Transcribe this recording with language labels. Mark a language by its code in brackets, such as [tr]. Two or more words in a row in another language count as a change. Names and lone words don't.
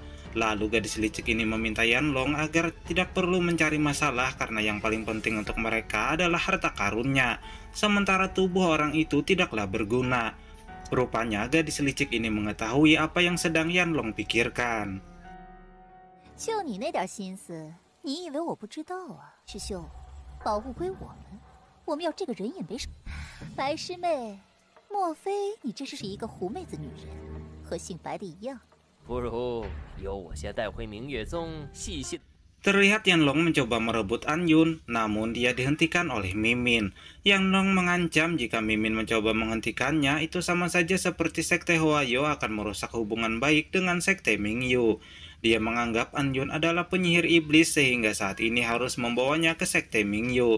[id] Lalu gadis licik ini meminta Yanlong agar tidak perlu mencari masalah karena yang paling penting untuk mereka adalah harta karunnya. Sementara tubuh orang itu tidaklah berguna. Rupanya gadis licik ini mengetahui apa yang sedang Yanlong pikirkan. [zh] 就你那点心思，你以为我不知道啊？师兄，保护归我们，我们要这个人也没什么。白师妹，莫非你这是一个狐妹子女人，和姓白的一样？不如由我先带回明月宗细细。 [id] Terlihat Yanlong mencoba merebut Anyun, namun dia dihentikan oleh Mimin. Yanlong mengancam jika Mimin mencoba menghentikannya, itu sama saja seperti sekte Hwayo akan merusak hubungan baik dengan sekte Mingyu. Dia menganggap Anyun adalah penyihir iblis sehingga saat ini harus membawanya ke sekte Mingyu.